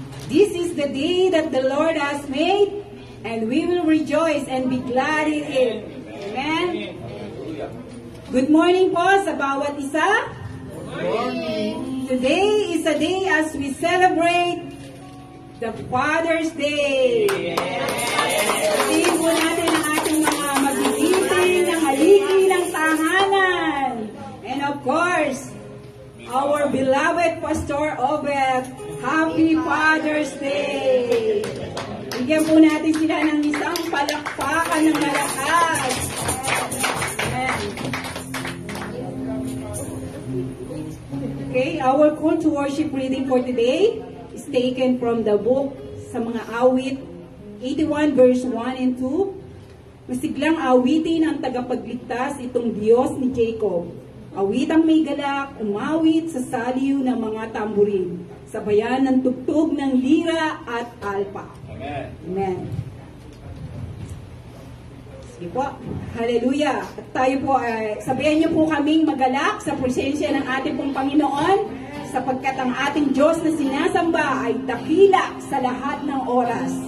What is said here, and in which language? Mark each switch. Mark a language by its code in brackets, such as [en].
[en] This is the day that the Lord has made, and we will rejoice and be glad in it. Amen? Good morning [tl] po sa bawat isa. [en] Good morning. Today is a day as we celebrate the Father's Day. [tl] Tingin po natin ang ating mga magigiting, ng haligi ng tahanan. [en] And of course, our beloved Pastor Obed, Happy Father's Day! [tl] Bigyan po natin sila ng isang palakpakan ng malakas. Amen. [en] Okay, our call to worship reading for today is taken from the book [tl] sa mga awit, [en] 81 verse 1 and 2. [tl] Masiglang awitin ang tagapagligtas itong Diyos ni Jacob. Awitang may galak, umawit sa saliw ng mga tamburin, sabayan ng tugtog ng lira at alpa. Amen. Amen. Sige po. Hallelujah. At tayo po, sabayan niyo po kaming magalak sa presensya ng ating pong Panginoon, sapagkat ang ating Diyos na sinasamba ay dakila sa lahat ng oras.